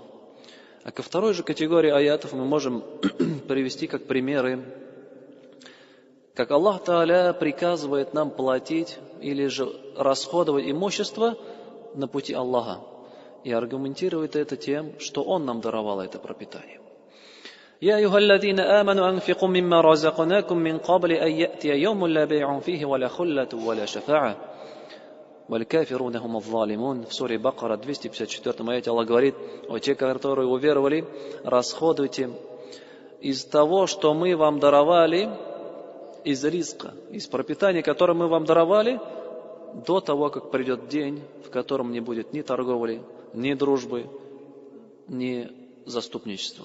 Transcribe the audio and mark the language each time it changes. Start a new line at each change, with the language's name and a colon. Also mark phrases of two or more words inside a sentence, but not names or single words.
Russian: А ко второй же категории аятов мы можем привести как примеры, как Аллах Тааля приказывает нам платить или же расходовать имущество на пути Аллаха. И аргументирует это тем, что Он нам даровал это пропитание.
Arabic: يا أيها الذين آمنوا أنفقوا مما رزقناكم من قبل أن يأتي يوم لا بيع فيه ولا خلة ولا شفاعة والكافرون هم الظالمون.
Russian: В суре Бакара 254 аяте Аллах говорит: о те, которые уверовали, расходуйте из того, что мы вам даровали, из риска, из пропитания, которое мы вам даровали, до того, как придет день, в котором не будет ни торговли, ни дружбы, ни заступничества.